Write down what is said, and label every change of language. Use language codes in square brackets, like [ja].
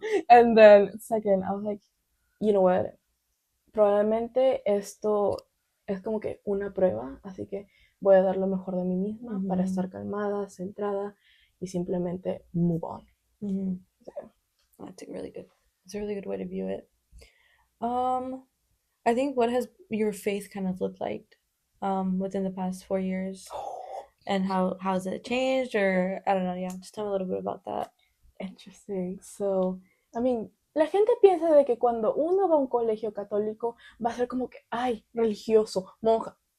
[en] And then second, I was like, you know what? [es] Probablemente esto es como que una prueba, así que voy a dar lo mejor de mí misma para estar calmada, centrada y simplemente [en] move on. So, that's a really good way to view it. I think what has your faith kind of looked like within the past 4 years? And how has it changed, or I don't know, yeah, just tell me a little bit about that. Interesting. [es] So, I mean, la gente piensa de que cuando uno va a un colegio católico va a ser como que, ay, religioso, monja.